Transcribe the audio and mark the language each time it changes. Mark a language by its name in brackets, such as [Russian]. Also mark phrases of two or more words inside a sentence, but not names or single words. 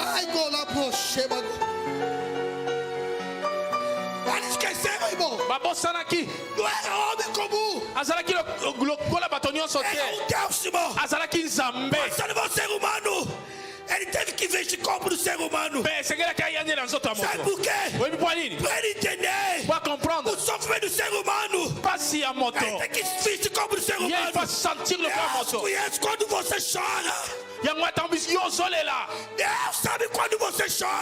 [Lingala] babosanaki azalaki lokola bato nyonso te azalaki nzambe [Portuguese] ele teve que investir corpo do ser humano. Sabe por quê? Para ele entender o sofrimento do ser humano. Ele tem que investir corpo do ser humano. Deus conhece quando você chora. Deus sabe quando você chora.